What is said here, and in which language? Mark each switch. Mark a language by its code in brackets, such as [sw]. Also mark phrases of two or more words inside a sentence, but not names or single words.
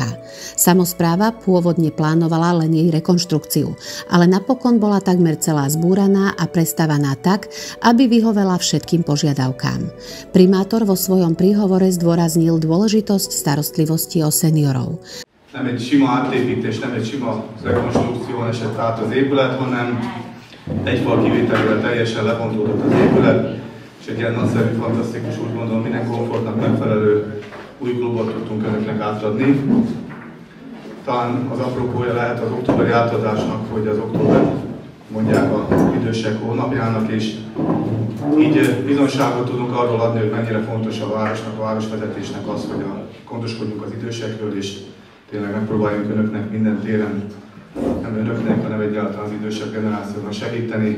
[sk] Samospráva pôvodne plánovala len jej rekonštrukciu, ale napokon bola takmer celá zbúraná a prestavaná tak, aby vyhovela všetkým požiadavkám. Primátor vo svojom príhovore zdôraznil dôležitosť starostlivosti o seniorov. [hu] Nem egy sima átépítés, nem egy sima rekonstrukció esett át az épület, hanem egy fal kivételével teljesen lebontódott az épület, és egy ilyen nagyszerű, fantasztikus, úgy gondolom, minden komfortnak megfelelő új klubot tudtunk önöknek átadni. Talán az apropója lehet az októberi átadásnak, hogy az október mondják az idősek hónapjának, és így bizonyságot tudunk arról adni, hogy mennyire fontos a városnak, a városvezetésnek az, hogy gondoskodjunk az idősekről, és tényleg megpróbáljunk önöknek minden téren, nem önöknek, hanem egyáltalán az idősebb generációnak segíteni.